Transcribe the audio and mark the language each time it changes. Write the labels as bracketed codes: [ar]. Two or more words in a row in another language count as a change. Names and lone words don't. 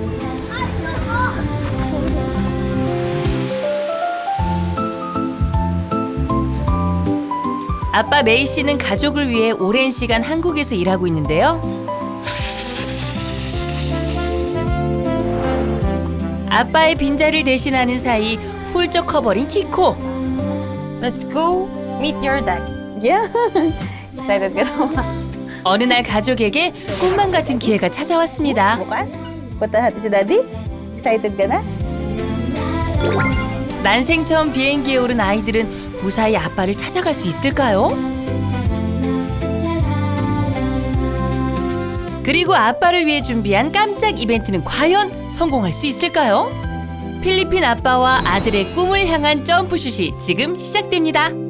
[ko] 아빠 메이 씨는 가족을 위해 오랜 시간 한국에서 일하고 있는데요. 아빠의 빈자리를 대신하는 사이 훌쩍 커버린 키코. [en] Let's go meet your dad. Yeah. [tl] Excited ka na? [ko] 어느 날 가족에게 꿈만 같은 기회가 찾아왔습니다. [tl] Bukas, punta natin si daddy. Excited ka na? [ko] 난생 처음 비행기에 오른 아이들은 무사히 아빠를 찾아갈 수 있을까요? 그리고 아빠를 위해 준비한 깜짝 이벤트는 과연 성공할 수 있을까요? 필리핀 아빠와 아들의 꿈을 향한 점프슛이 지금 시작됩니다.